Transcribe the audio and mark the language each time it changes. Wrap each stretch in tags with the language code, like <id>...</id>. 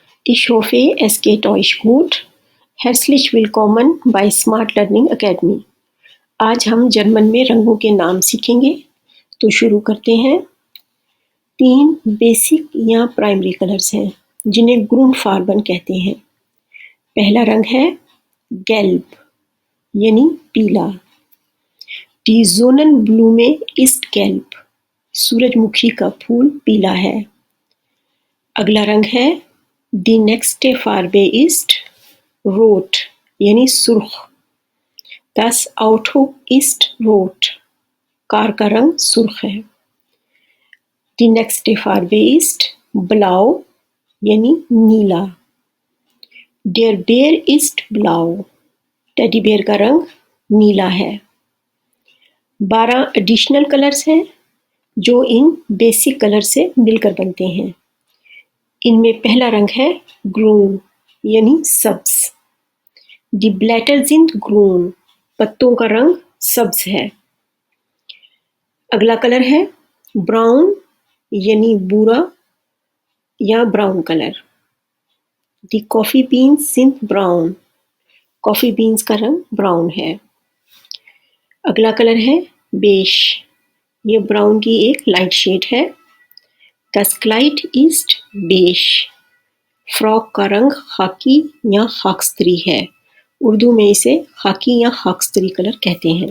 <de>Ich hoffe, es geht euch gut. Herzlich willkommen bei Smart Learning Academy.</de> <hi>आज हम German में रंगों के नाम सीखेंगे, तो शुरू करते हैं। 3 बेसिक या प्राइमरी कलर्स हैं जिन्हें ग्रुनफार्बन कहते हैं। पहला रंग है गेल्ब यानी पीला।</hi> <de>Die Sonnenblume ist gelb.</de> <hi>सूरजमुखी का फूल पीला है। अगला रंग है</hi> <de>Die nächste Farbe ist rot</de> <hi>यानी सुर्ख।</hi> <de>Das Auto ist rot.</de> <hi>Car का रंग सुर्ख है।</hi> <de>Die nächste Farbe ist blau</de> <hi>यानी नीला।</hi> <de>Der Bär ist blau.</de> <hi>Teddy bear का रंग नीला है। 12 एडिशनल कलर्स हैं जो इन बेसिक कलर से मिलकर बनते हैं। इनमें पहला रंग है ग्रून यानी सब्ज।</hi> <de>Die Blätter sind grün.</de> <hi>पत्तों का रंग सब्ज है। अगला कलर है ब्राउन यानी भूरा या brown colour.</hi> <de>Die Coffee beans sind braun.</de> <hi>Coffee beans का रंग ब्राउन है। अगला कलर है बेज। ये ब्राउन की एक लाइट शेड है।</hi> <de>Das Kleid ist beige.</de> <hi>Frock का रंग खाकी या खाकस्तरी है। उर्दू में इसे खाकी या खाकस्तरी कलर कहते हैं।</hi>